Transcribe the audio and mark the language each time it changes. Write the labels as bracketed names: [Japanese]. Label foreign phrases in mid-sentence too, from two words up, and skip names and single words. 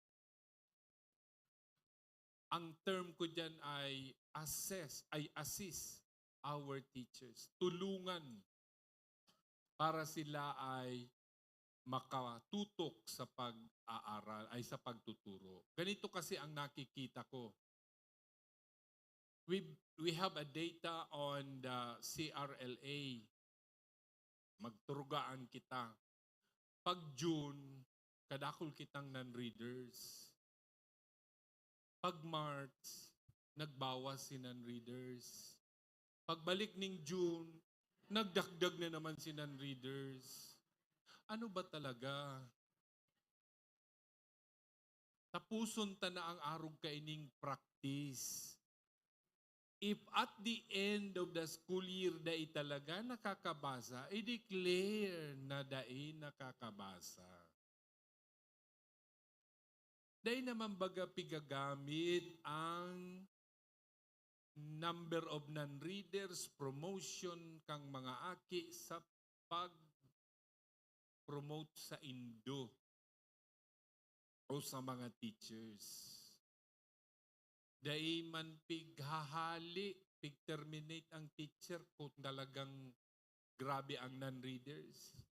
[Filipino] Ang term ko dyan ay [English] assist our teachers. [Filipino] Tulungan para sila ay makatutok sa pag-aaral, ay sa pagtuturo. Ganito kasi ang nakikita ko. [English] We have a data on the CRLA. [Bikol] Magturugaan kita. Pag June, kadakol kitang non-readers. Pag March, nagbawas si non-readers. Pagbalik ning June, nagdagdag na naman si non-readers. [Filipino] Ano ba talaga? [Bikol] Tapuson ta na ang arog kaining practice. [English] If at the end of the school year [Bikol] dai talaga nakakabasa, i-declare na dai nakakabasa. Dai naman baga pigagamit ang [English] number of non-readers, [Bikol] promotion kang mga aki sa pag-promote sa Indo o sa mga teachers. Dai man pighahali, pig-terminate ang teacher kung talagang grabe ang non-readers.